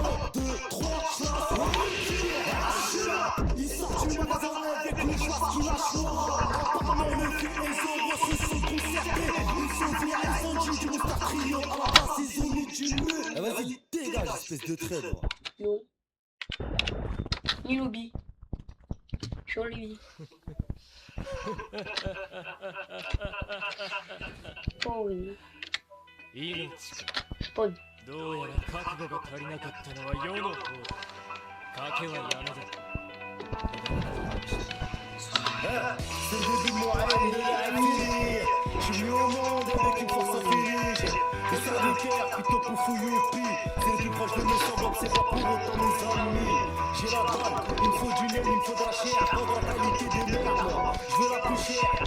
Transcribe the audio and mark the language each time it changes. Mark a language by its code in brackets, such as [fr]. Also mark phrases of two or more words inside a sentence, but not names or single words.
[fr] Vas-y, dégage, espèce de traître. Non. Ni lobby. Sur lui. Oh oui. Spawn. [ja] どうやら覚悟が足りなかったのは世の方だ。賭けはやめだ。 [fr] C'est le début de mon rêve, il est arrivé. Je suis venu au monde avec une force infinie. Les serviteurs, plutôt pour fouilloupi. C'est le plus proche de mes semblables, c'est pas pour autant mes amis. J'ai la dalle, il me faut du lait, il me faut de la chair. Pas de la qualité des merdes, je veux la plus chère.